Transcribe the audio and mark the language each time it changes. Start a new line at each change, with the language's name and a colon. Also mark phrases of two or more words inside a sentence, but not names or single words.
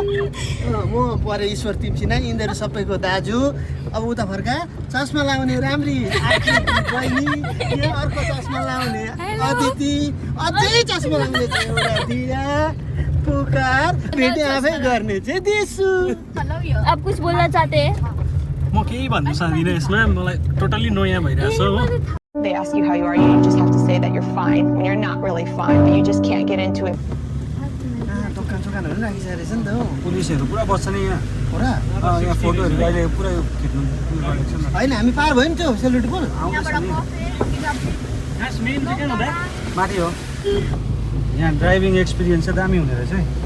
Nepali: म परे ईश्वर तिमसिना, यिनीहरू सबैको दाजु। अब उता फर्का, चस्मा लाउने राम्री बहिनी, यहाँ अर्को चस्मा लाउने अदिति, अझै चस्मा लाउने छ एउटा दिया, पुकार, भेटे आफै गर्ने चाहिँ दिसु।
Hindi: आप कुछ बोल्न चाहते हैं?
Nepali: म केही भन्नु सक्दिनँ यसमा, मलाई टोटली नयाँ भइरहेछ हो।
English: They ask you how you are, you just have to say that you're fine when you're not really fine, but you just can't get into it.
Nepali: दोकानहरू राखिसकेको रहेछ नि त हौ। पुलिसहरू पुरा बस्छ नि यहाँ। पुरा यहाँ फोटोहरू अहिले पुरा खिच्नु होइन, हामी पार भयो नि त्यो सेलरोटी पुल। माथि हो। यहाँ ड्राइभिङ एक्सपिरियन्स चाहिँ दामी हुने रहेछ है।